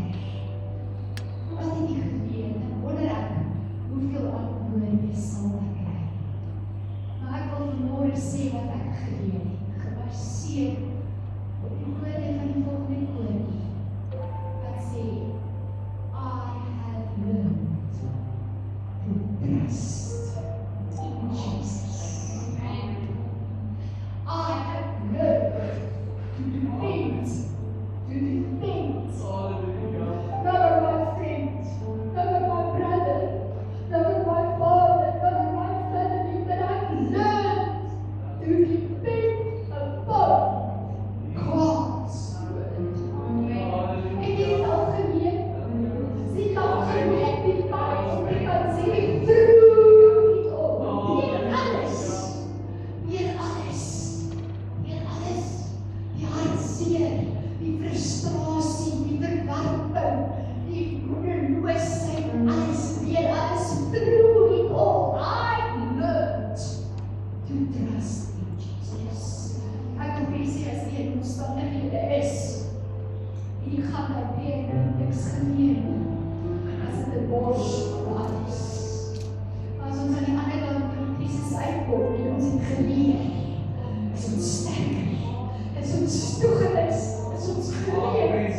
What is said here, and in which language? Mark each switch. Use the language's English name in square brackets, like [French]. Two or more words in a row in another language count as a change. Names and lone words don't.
[Afrikaans] Wat het u geleer? En wonder ek, hoeveel antwoorde sal ek kry? Maar ek wil vanmôre sê wat ek geleer het, gebaseer op die woorde van die volgende koortjie, wat sê, [English] I have learned to trust in Jesus. I have learned to depend. Not on my friend, not on my brother, not on my father, not on my family, but I've learned to depend upon God's word. [Afrikaans] En jy het al geleer, sê al geleer, die pad om te kan sê, [English] through it all, [Afrikaans] weer alles, die hartseer, die frustrasie, die verwerping, die moedeloosheid, alles weer, alles [English] through it all. I learned to trust in Jesus. [Afrikaans] Ek wil vir sê as die omstandighede is, en jy gaan daar weer niks geleer nie, as dit 'n borsplaat is. As ons aan die ander kant van die krisis uitkom, en ons het geleer, is ons sterker, is ons toegerus, is ons geleer.